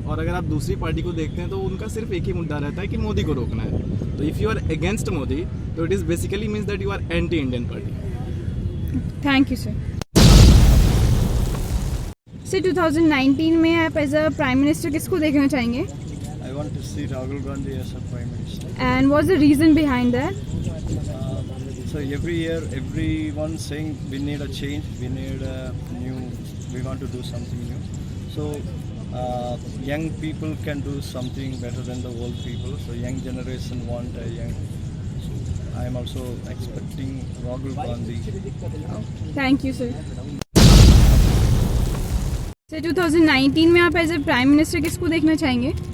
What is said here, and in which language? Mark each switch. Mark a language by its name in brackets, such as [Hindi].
[Hindi] और अगर आप दूसरी पार्टी को देखते हैं तो उनका सिर्फ एक ही मुद्दा रहता है कि मोदी को रोकना है। [English] तो if you are against Modi तो it is basically means that you are anti Indian party. Thank you sir. [Hindi] Sir, 2019 में आप [English] as a prime minister [Hindi] किसको देखना चाहेंगे? [English] I want to see Rahul Gandhi as a prime minister. And what's the reason behind that? So every year, everyone saying we need a change, we need a new, we want to do something new. So young people can do something better than the old people. So young generation want a young. So I am also expecting Rahul Gandhi. Thank you sir. [Hindi] Sir, 2019 में आप [English] as a prime minister [Hindi] किसको देखना चाहेंगे?